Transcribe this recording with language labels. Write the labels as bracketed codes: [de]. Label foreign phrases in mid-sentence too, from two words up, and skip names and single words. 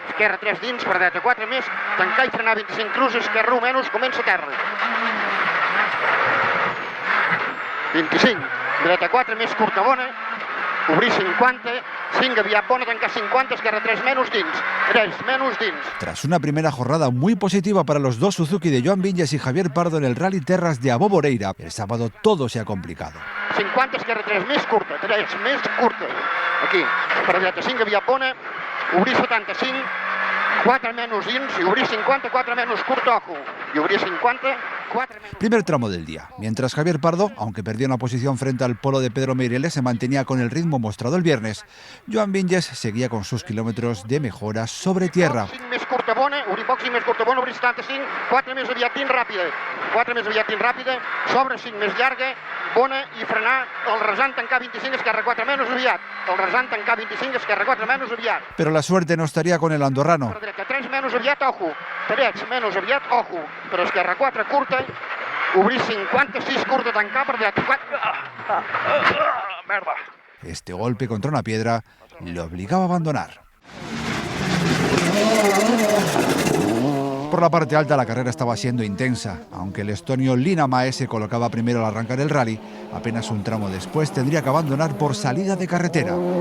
[ca] esquerra 3 dins, per dreta 4 més, tancar i frenar 25 cruz, esquerra 1 menys, comença a terra. 25, dreta 4 més, curta bona, obrir 50, 5 aviat bona, tancar 50, esquerra 3 menos dins, 3 menos dins. [es] Tras una primera jornada muy positiva para los dos Suzuki de Joan Vinyes y Javier Pardo en el Rally Terras de Abó Moreira, el sábado todo se ha complicado. [ca] 50, esquerra 3 més curta, 3 més curta. Aquí, per dreta 5 aviat bona, obrir 75, 4 menos dins, y obrir 50, 4 menos curta, [es] ojo. Y obrir 50, 4 menos... Primer tramo del día. Mientras Javier Pardo, aunque perdió una posición frente al polo de Pedro Meireles, se mantenía con el ritmo mostrado el viernes, Joan Vinyes seguía con sus kilómetros de mejora sobre tierra. [ca] 5 més curta bona, obrir poc, 5 més curta bona, obrir 75, 4 més aviat dins ràpida, 4 més aviat dins ràpida, sobre 5 més llarga, bona, i frenar el rasant, tancar 25, esquerra 4 menos aviat, el rasant, tancar 25, esquerra 4 menos aviat. [es] Pero la suerte no estaría con el andorrano. [ca] Per dreta 3 menos aviat, ojo, 3 menos aviat, ojo, per esquerra 4 curta, obrir 56 curta, tancar per dreta 4... Merda. [es] Este golpe contra una piedra le obligaba a abandonar. Por la parte alta la carrera estaba siendo intensa. Aunque el estonio Linnamäe se colocaba primero al arrancar el rally, apenas un tramo después tendría que abandonar por salida de carretera.